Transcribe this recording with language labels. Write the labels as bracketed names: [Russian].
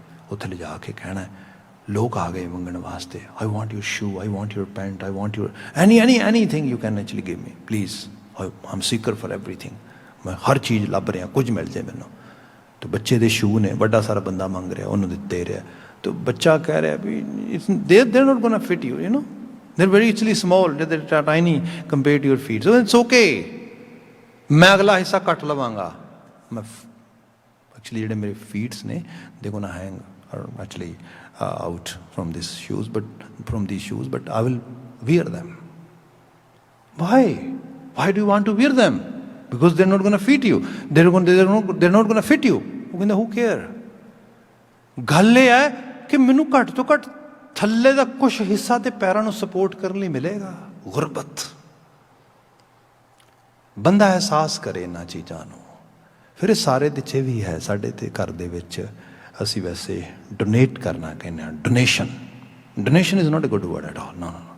[Punjabi] ਉੱਥੇ ਲਿਜਾ ਕੇ ਕਹਿਣਾ ਲੋਕ ਆ ਗਏ ਮੰਗਣ ਵਾਸਤੇ, [English] I want your shoe, I want your pant, I want your anything you can actually give me please, I'm seeker for everything. [Punjabi] ਮੈਂ ਹਰ ਚੀਜ਼ ਲੱਭ ਰਿਹਾ, ਕੁਝ ਮਿਲ ਜਾਏ ਮੈਨੂੰ। ਤੇ ਬੱਚੇ ਦੇ ਸ਼ੂ ਨੇ, ਵੱਡਾ ਸਾਰਾ ਬੰਦਾ ਮੰਗ ਰਿਹਾ, ਉਹਨੂੰ ਦਿੱਤੇ ਰਿਹਾ। ਤੇ ਬੱਚਾ ਕਹਿ ਰਿਹਾ ਵੀ [English] they're not gonna fit you, you know, they're very actually small, they're tiny compared to your feet, so it's okay, [Punjabi] ਮੈਂ ਅਗਲਾ ਹਿੱਸਾ ਕੱਟ ਲਵਾਂਗਾ। ਮੈਂ ਐਕਚੁਅਲੀ ਜਿਹੜੇ ਮੇਰੇ ਫੀਟਸ ਨੇ [English] ਦੇ gonna hang actually out from these shoes, but I will wear them. Why do you want to wear them? Because they're not going to fit you. They're not going to fit you. [Punjabi] ਉਹ ਕਹਿੰਦਾ [English] who care? [Punjabi] ਗੱਲ ਇਹ ਹੈ ਕਿ ਮੈਨੂੰ ਘੱਟ ਤੋਂ ਘੱਟ ਥੱਲੇ ਦਾ ਕੁਛ ਹਿੱਸਾ ਤੇ ਪੈਰਾਂ ਨੂੰ ਸਪੋਰਟ ਕਰਨ ਲਈ ਮਿਲੇਗਾ। ਗੁਰਬਤ ਬੰਦਾ ਅਹਿਸਾਸ ਕਰੇ ਇਹਨਾਂ ਚੀਜ਼ਾਂ ਨੂੰ। ਫਿਰ ਇਹ ਸਾਰੇ ਦਿੱਚੇ ਵੀ ਹੈ ਸਾਡੇ ਤੇ ਘਰ ਦੇ ਵਿੱਚ। ਅਸੀਂ ਵੈਸੇ ਡੋਨੇਟ ਕਰਨਾ ਕਹਿੰਦੇ ਹਾਂ, [English] Donation is not a good word at all. [Punjabi] No,